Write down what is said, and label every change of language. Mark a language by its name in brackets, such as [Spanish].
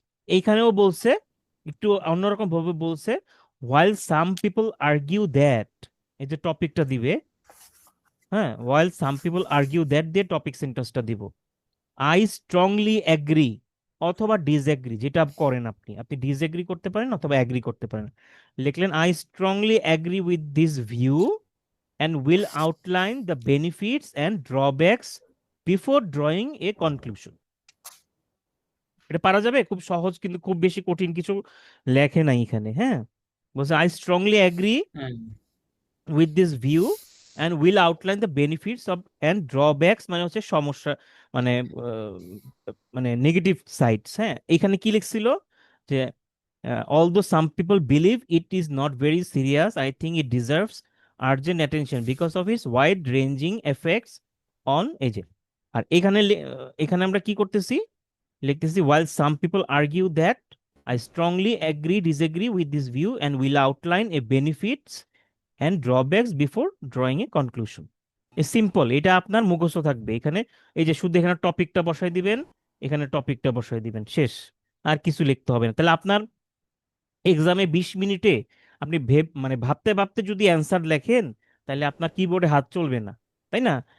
[Bangla] এইখানেও বলছে, একটু অন্যরকম ভাবে বলছে, [English] while some people argue that, [Bangla] এই যে টপিকটা দিবে, হ্যাঁ, while some people argue that, দিয়ে টপিক সেন্টেন্সটা দিব। [English] I strongly agree [Bangla] অথবা ডিসএগ্রি, যেটা করেন আপনি, আপনি ডিসএগ্রি করতে পারেন অথবা অ্যাগ্রি করতে পারেন। লিখলেন [English] I strongly agree with this view and will outline the benefits and drawbacks before drawing a conclusion. [Bangla] এটা পারা যাবে, খুব সহজ, কিন্তু খুব বেশি কঠিন কিছু লেখে নাই এখানে। হ্যাঁ, বলছে [English] I strongly agree hmm, with this view and will outline the benefits of and drawbacks, [Bangla] মানে হচ্ছে সমস্যা, মানে মানে [English] Negative sides. [Bangla] হ্যাঁ, এখানে কি লিখছিল যে [English] although some people believe it is not very serious, I think it deserves urgent attention because of its wide-ranging effects on age. [Bangla] আর এখানে এখানে আমরা কি করতেছি, লিখতেছি [English] while some people argue that, I strongly agree disagree with this view and will outline a benefits and drawbacks before drawing a conclusion. [Bangla] A simple, এটা আপনার মুখস্থ থাকবে এখানে। এই যে শুধু এখানে টপিকটা বসাই দিবেন, এখানে টপিকটা বসাই দিবেন, শেষ। আর কিছু লিখতে হবে না। তাহলে আপনার এক্সামে 20 মিনিটে আপনি মানে ভাবতে ভাবতে যদি অ্যান্সার লেখেন, তাহলে আপনার কিবোর্ডে হাত চলবে না, তাই না?